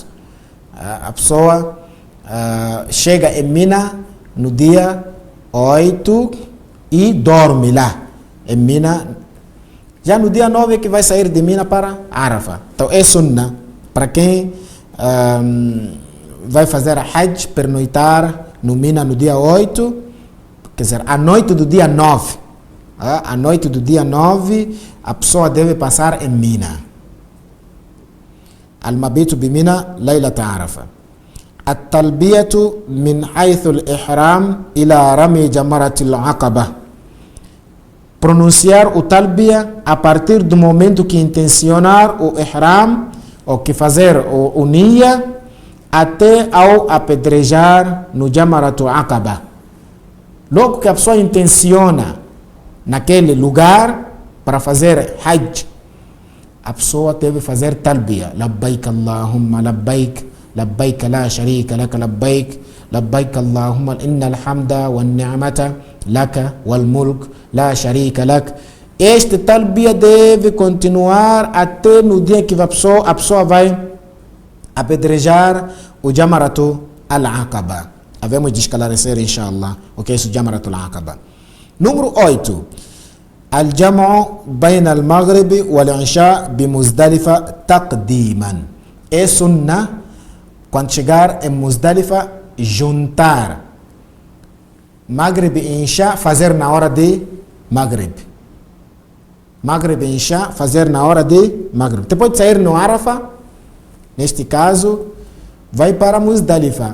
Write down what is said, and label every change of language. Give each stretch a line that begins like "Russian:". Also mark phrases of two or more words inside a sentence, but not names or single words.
Portuguese: A pessoa chega em Mina no dia 8 e dorme lá em Mina. Já no dia 9 é que vai sair de Mina para Arafa. Então é Sunnah para quem vai fazer a Hajj, pernoitar no Mina no dia 8, quer dizer, a noite do dia 9. A noite do dia 9, a pessoa deve passar em Mina.
Arabic: المبيت بمنى ليلة عرفة. التلبية من حيث الإحرام إلى رمي جمرة العقبة.
Portuguese: Pronunciar o talbiya a partir do momento que intencionar o ihram, ou que fazer o niya, até ao apedrejar no
Arabic: جمرة العقبة.
Portuguese: Logo que a pessoa intenciona naquele lugar para fazer Hajj, a pessoa deve fazer talbiya.
Arabic: لبيك اللهم لبيك، لبيك لا شريك لك لبيك، لبيك اللهم إن الحمد والنعمة لك والملك لا شريك لك.
Portuguese: Este talbiya deve continuar até no dia que a pessoa vai apedrejar o
Arabic: جمرة العقبة.
Portuguese: Havemos de esclarecer, inshallah, o que é isso
Arabic: جمرة العقبة.
Portuguese: Número 8.
Arabic: الجمع بين المغرب والعشاء بمزدلفة تقديما.
Portuguese: É Sunnah, quando chegar em Muzdalifa, juntar Maghrib e Isha, fazer na hora de Maghrib. Maghrib e Isha, fazer na hora de Maghrib. Depois de sair no Arafa, neste caso, vai para Muzdalifa.